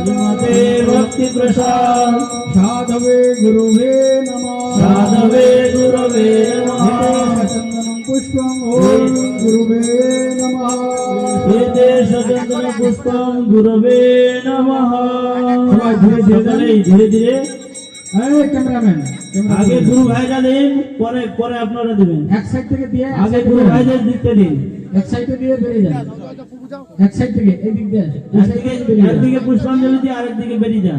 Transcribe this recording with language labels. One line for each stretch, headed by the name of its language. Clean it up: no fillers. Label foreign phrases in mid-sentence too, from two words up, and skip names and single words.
Sanskrit: श्रीमते भक्तिप्रसाद साधवे गुरुवे नमः साधवे गुरवे नमः चन्दनं पुष्पं ॐ गुरुवे नमः श्रीदेशचन्द्र पुष्पं गुरवे नमः
Bangla: ধীরে ধীরে এই ক্যামেরাম্যান আগে গুরু ভাইরা দিন পরে পরে আপনারা দিবেন এক সাইড থেকে দিয়ে আগে গুরু ভাইদের দিতে দিন এক সাইডে দিয়ে বেরিয়ে যান এক সাইড থেকে এই দিক দিয়ে আসো এই সাইড থেকে বেরিয়ে যান একদিকে পুষ্পাঞ্জলি দিয়ে আরেকদিকে বেরিয়ে যান